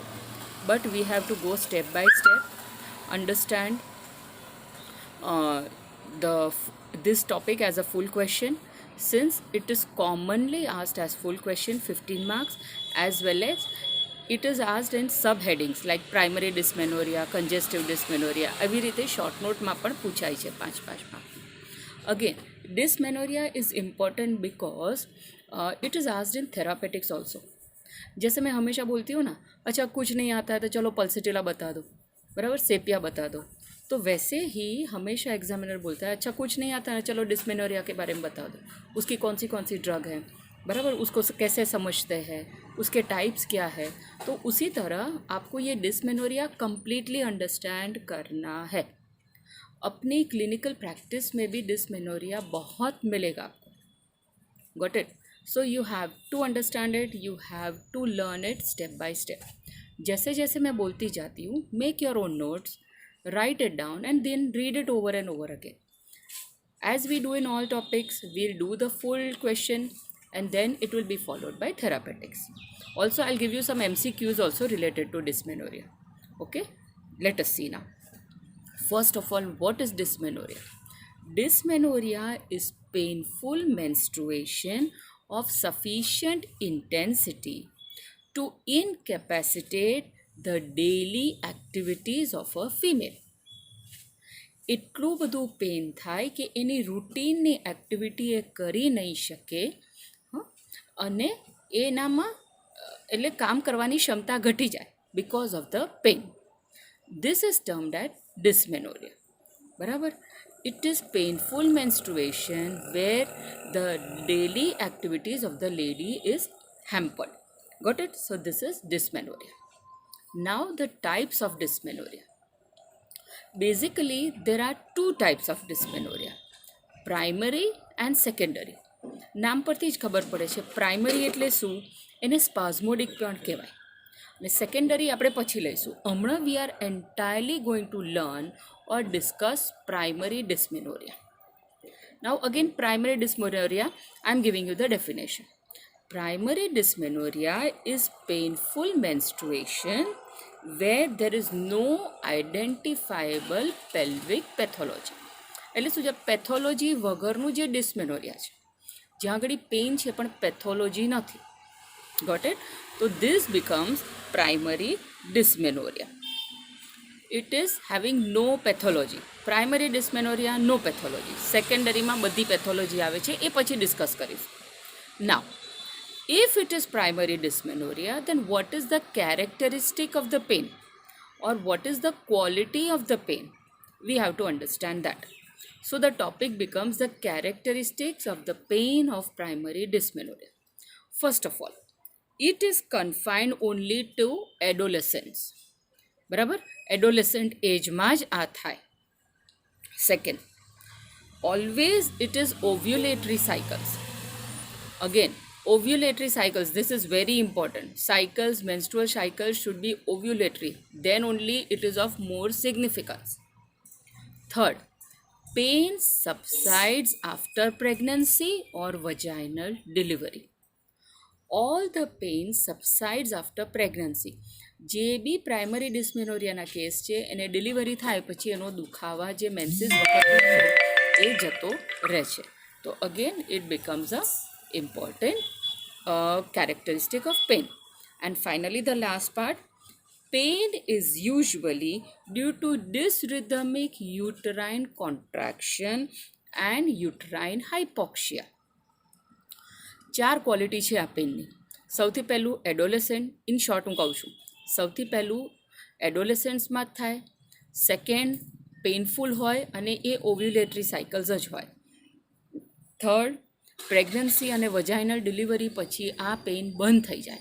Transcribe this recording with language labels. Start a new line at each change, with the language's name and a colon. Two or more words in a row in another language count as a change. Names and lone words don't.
English: But we have to go step by step, understand uh, this topic as a full question, since it is commonly asked as full question, 15 marks, as well as it is asked in subheadings like primary dysmenorrhia, congestive dysmenorrhia.
Gujarati: આવી રીતે શોર્ટ નોટમાં પણ પૂછાય છે 5 માર્ક.
English: Again, dysmenorrhea is important because it is asked in therapeutics also.
Hindi: जैसे मैं हमेशा बोलती हूँ ना, अच्छा कुछ नहीं आता है तो चलो पल्सिटिला बता दो, बराबर, सेपिया बता दो, तो वैसे ही हमेशा एग्जामिनर बोलता है अच्छा कुछ नहीं आता है चलो डिस्मेनोरिया के बारे में बता दो, उसकी कौन सी ड्रग है, बराबर, उसको कैसे समझते हैं, उसके टाइप्स क्या है। तो उसी तरह आपको ये डिस्मेनोरिया कंप्लीटली अंडरस्टैंड करना है। अपनी क्लिनिकल प्रैक्टिस में भी डिस्मेनोरिया बहुत मिलेगा आपको,
English: Got it. So you have to understand it, you have to learn it step by step.
Hindi: जैसे जैसे मैं बोलती जाती हूँ,
English: make your own notes, write it down and then read it over and over again. As we do in all topics, we'll do the full question and then it will be followed by therapeutics. Also, I'll give you some MCQs also related to dysmenorrhea. Okay, let us see now. First of all, what is dysmenorrhea? Dysmenorrhea is painful menstruation of sufficient intensity to incapacitate the daily activities of a female.
Gujarati: એટલું બધું પેન થાય કે એની રૂટીનની એક્ટિવિટી એ કરી નહીં શકે, અને એનામાં એટલે કામ કરવાની ક્ષમતા ઘટી જાય
English: because of the pain. This is termed as dysmenorrhea, બરાબર. It is painful menstruation where the daily activities of the lady is hampered. Got it? So this is dysmenorrhea. Now the types of dysmenorrhea. Basically, there are two types of dysmenorrhea, primary and secondary.
Gujarati: નામ પરથી જ ખબર પડે છે, પ્રાઇમરી એટલે શું, એને સ્પાઝમોડિક પણ કહેવાય, અને સેકન્ડરી આપણે પછી લઈશું.
English: હમણાં we are entirely going to learn or discuss primary dysmenorrhea. Now again primary dysmenorrhea, I am giving you the definition. Primary dysmenorrhea is painful menstruation where there is no identifiable pelvic pathology.
Gujarati: એટલે શું છે, પેથોલોજી વગરનું જે ડિસ્મેનોરિયા છે, જ્યાં આગળ પેઇન છે પણ પેથોલોજી નથી.
English: Got it? તો this becomes primary dysmenorrhea. It is having no pathology. Primary dysmenorrhea, no pathology.
Gujarati: સેકન્ડરીમાં બધી પેથોલોજી આવે છે, એ પછી ડિસ્કસ કરીશું.
English: Now, if it is primary dysmenorrhea, then what is the characteristic of the pain, or what is the quality of the pain? We have to understand that. So the topic becomes the characteristics of the pain of primary dysmenorrhea. First of all, it is confined only to adolescents,
Gujarati: બરાબર, adolescent એજમાં જ આ થાય.
English: Second, always it is ovulatory cycles. Again, ovulatory cycles, this is very important. Cycles, menstrual cycles should be ovulatory, then only it is of more significance. Third, pain subsides after pregnancy or vaginal delivery. All the pain subsides after pregnancy.
Gujarati: જે બી પ્રાઇમરી ડિસ્મેનોરિયાના કેસ છે એને ડિલિવરી થાય પછી એનો દુખાવા જે મેન્સીસ વખત છે એ જતો રહે છે.
English: તો again it becomes a important characteristic of pain. And finally, the last part, pain is usually due to dysrhythmic uterine contraction and uterine hypoxia.
Gujarati: 4 ક્વોલિટી છે આ પેનની. સૌથી પહેલું એડોલેસન્ટ,
English: in short
Gujarati: હું કહું છું, સૌથી પહેલું એડોલેસન્ટ્સમાં જ થાય. સેકન્ડ, પેઇનફુલ હોય અને એ
English: ovulatory cycles
Gujarati: જ હોય. થર્ડ, પ્રેગ્નન્સી અને
English: vaginal delivery
Gujarati: પછી આ પેઇન બંધ થઈ જાય.